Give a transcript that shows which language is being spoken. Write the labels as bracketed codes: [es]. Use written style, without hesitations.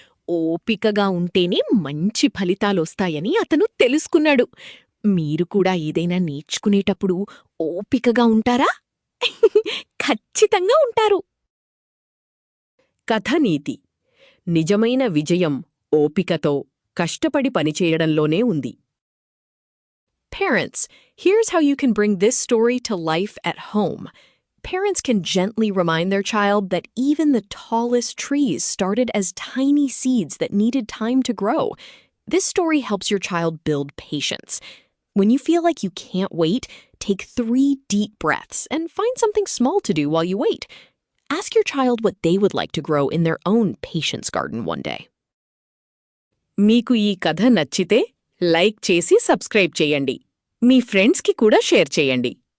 [te] ఓపికగా ఉంటేనే మంచి ఫలితాలొస్తాయని అతను తెలుసుకున్నాడు. మీరు కూడా ఏదైనా నేర్చుకునేటప్పుడు ఓపికగా ఉంటారా? ఖచ్చితంగా ఉంటారు. కథనీతి: నిజమైన విజయం ఓపికతో, కష్టపడి పనిచేయడంలోనే ఉంది. [en] Parents, here's how you can bring this story to life at home. Parents can gently remind their child that even the tallest trees started as tiny seeds that needed time to grow. This story helps your child build patience. When you feel like you can't wait, take 3 deep breaths and find something small to do while you wait. Ask your child what they would like to grow in their own patience garden one day. [te] మీకు ఈ కథ నచ్చితే like చేసి subscribe చేయండి. మీ ఫ్రెండ్స్కి కూడా share చేయండి.